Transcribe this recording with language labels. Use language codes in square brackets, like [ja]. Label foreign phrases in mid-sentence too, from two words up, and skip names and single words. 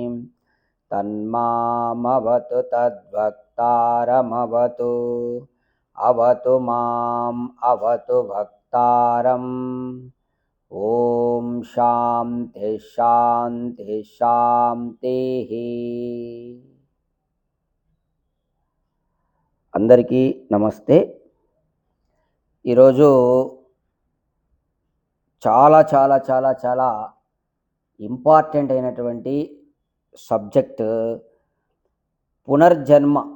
[sa] तन्मामवतु तद्भक्तारमवतु अवतु माम् अवतु भक्तारम् ओम शांति शांति शांति। [te] అందరికీ నమస్తే। ఈరోజు చాలా చాలా చాలా చాలా ఇంపార్టెంట్ అయినటువంటి సబ్జెక్ట్ పునర్జన్మ.